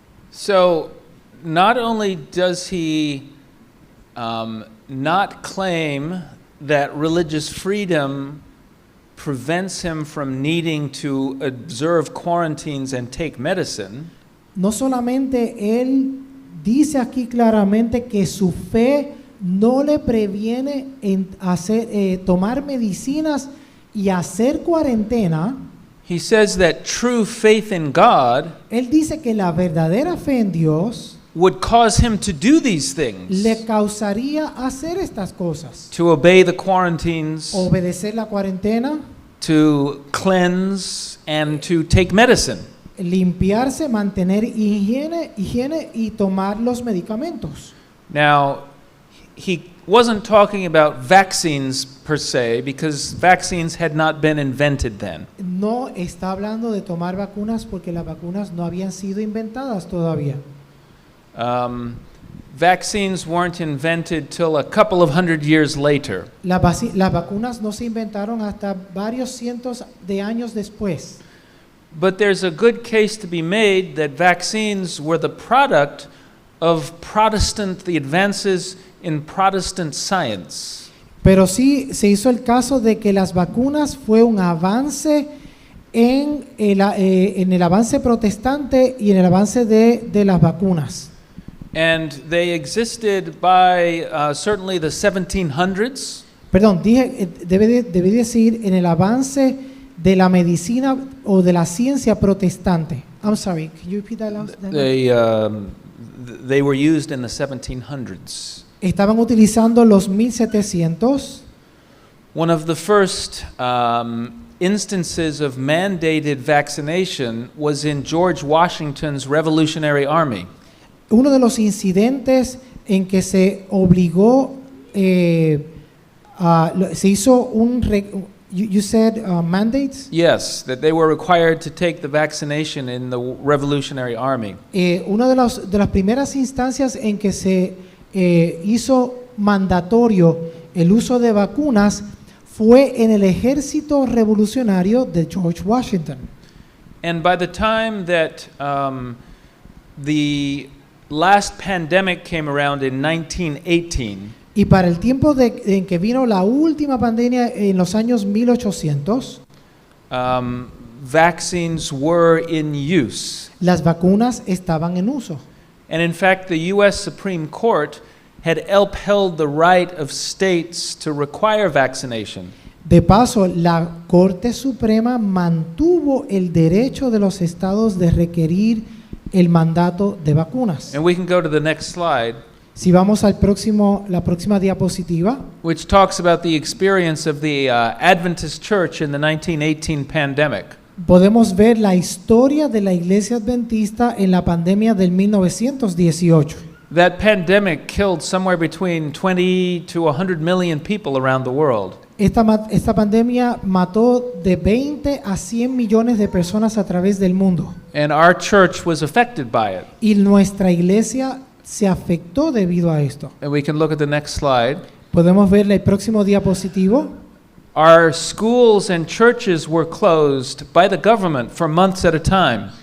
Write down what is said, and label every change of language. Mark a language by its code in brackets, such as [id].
[en] So, not only does he not claim that religious freedom prevents him from needing to observe quarantines and take medicine. [es] No solamente él dice aquí claramente que su fe no le previene en tomar medicinas y hacer cuarentena. [en] He says that true faith in God [es] Él dice que la verdadera fe en Dios [en] would cause him to do these things, [es] le causaría hacer estas cosas. [en] to obey the quarantines, [es] Obedecer la cuarentena, [en] to cleanse, and to take medicine. [es] limpiarse, mantener higiene y tomar los medicamentos. [en] Now, he wasn't talking about vaccines per se, because vaccines had not been invented then. [es] No está hablando de tomar vacunas porque las vacunas no habían sido inventadas todavía. [en] Vaccines weren't invented till a couple of hundred years later. [es] Las vacunas no se inventaron hasta varios cientos de años después. [en] But there's a good case to be made that vaccines were the product of the advances in Protestant science. [es] Pero sí se hizo el caso de que las vacunas fue un avance en el avance protestante y en el avance de las vacunas. [en] And they existed by certainly the 1700s. [es] Perdón, debí decir en el avance de la medicina o de la ciencia protestante. [en] I'm sorry, can you repeat that last? They were used in the 1700s. [es] Estaban utilizando los 1700. [en] One of the first instances of mandated vaccination was in George Washington's Revolutionary Army. [es] Uno de los incidentes en que se obligó, se hizo [en] you said mandates? Yes, that they were required to take the vaccination in the Revolutionary Army. [es] Una de las primeras instancias en que se hizo mandatorio el uso de vacunas fue en el ejército revolucionario de George Washington. [en] And by the time that the last pandemic came around in 1918, [es] y para el tiempo en que vino la última pandemia en los años 1800, [en] vaccines were in use. [es] las vacunas estaban en uso. [en] And in fact, the U.S. Supreme Court had upheld the right of states to require vaccination. [es] De paso, la Corte Suprema mantuvo el derecho de los estados de requerir el mandato de vacunas. [en] And we can go to the next slide, [es] Si vamos la próxima diapositiva, [en] which talks about the experience of the Adventist Church in the 1918 pandemic. [es] podemos ver la historia de la Iglesia Adventista en la pandemia del 1918. [en] That pandemic killed somewhere between 20 to 100 million people around the world. [es] Esta pandemia mató de 20 a 100 millones de personas a través del mundo. [en] And our church was affected by it. [es] Y nuestra iglesia se afectó debido a esto. [en] And we can look at the next slide. [es] Podemos ver el próximo diapositivo. [en] Our schools and churches were closed by the government for months at a time.